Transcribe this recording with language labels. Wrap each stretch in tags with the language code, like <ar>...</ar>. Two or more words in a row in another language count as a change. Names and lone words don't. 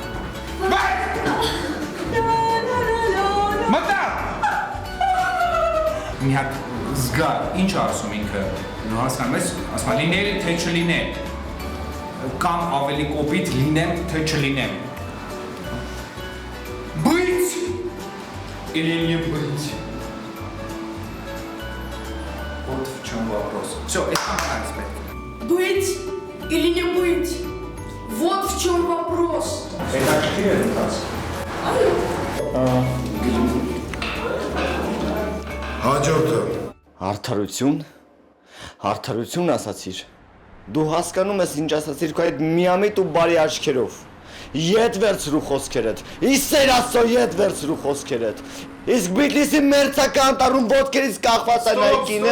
<hy>Մտա։ Մի հատ զգա, ինչ ասում ինքը, հասկանում ես, ասում լինել թե չլինել, կամ ավելի կոպիտ լինեմ թե չլինեմ։</hy> <ru>Быть или не быть? Вот в чем вопрос. Все, это нормально спать. Быть или не быть? Вот в чем вопрос. Это какие</ru> <hy>Հաջորդը։ Արդարություն ասացիր։ Դու հասկանում ես ինչ ասացիր քո այդ միամիտ ու բարի աչքերով։ Ետ վերցրու խոսքերդ։ Իսեր Աստծո ետ վերցրու խոսքերդ։ Իսկ Բիթլիսի մերձակա անտառում ոտքերից կախված է նայկինը։</hy>